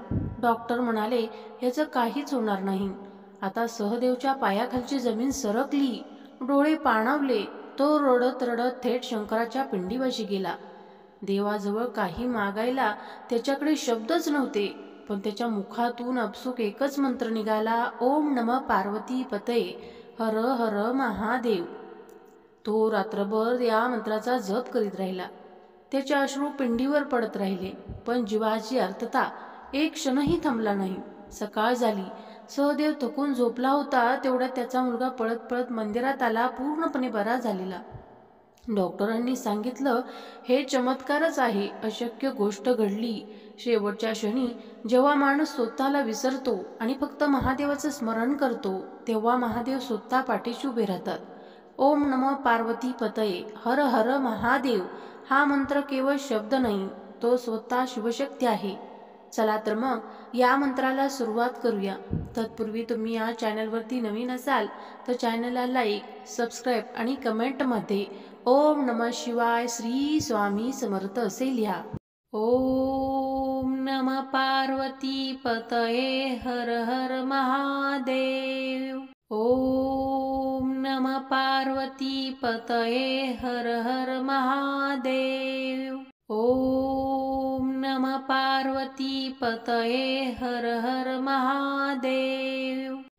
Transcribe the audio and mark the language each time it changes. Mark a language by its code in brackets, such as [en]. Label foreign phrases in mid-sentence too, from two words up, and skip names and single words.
[mr] डॉक्टर म्हणाले याचं काहीच होणार नाही. आता सहदेवच्या पायाखालची जमीन सरकली, डोळे पाणावले. तो रडत रडत थेट शंकराच्या पिंडीपाशी गेला. देवाजवळ काही मागायला त्याच्याकडे शब्दच नव्हते, पण त्याच्या मुखातून आपसूक एकच मंत्र निघाला, [sa] ओम नमः पार्वती पतये हर हर महादेव. [mr] तो रात्रभर या मंत्राचा जप करीत राहिला. त्याचे अश्रू पिंडीवर पडत राहिले, पण जीवाची आर्तता एक क्षणही थांबला नाही. सकाळ झाली. सहदेव थकून झोपला होता. तेवढ्यात त्याचा मुलगा पळत पळत मंदिरात आला, पूर्णपणे बरा झालेला. डॉक्टरांनी सांगितलं हे चमत्कारच आहे, अशक्य गोष्ट घडली. शेवटच्या क्षणी जेव्हा माणूस स्वतःला विसरतो आणि फक्त महादेवाचं स्मरण करतो, तेव्हा महादेव स्वतः पाठीशी उभे राहतात. [sa] ओम नमः पार्वती पतये हर हर महादेव [mr] हा मंत्र केवळ शब्द नाही, तो स्वतः शिवशक्ती आहे. चला तर मग या मंत्राला सुरुवात करूया. तत्पूर्वी तुम्ही या चॅनलवरती नवीन असाल तर चॅनलला लाईक, सबस्क्राईब आणि कमेंटमध्ये [sa] ओम नमः शिवाय [mr] श्री स्वामी समर्थ असे लिहा. [sa] ओम नमः पार्वती पतये हर हर महादेव. ओम नमः पार्वती पतये हर हर महादेव. ओम नमः पार्वती पतये हर हर महादेव.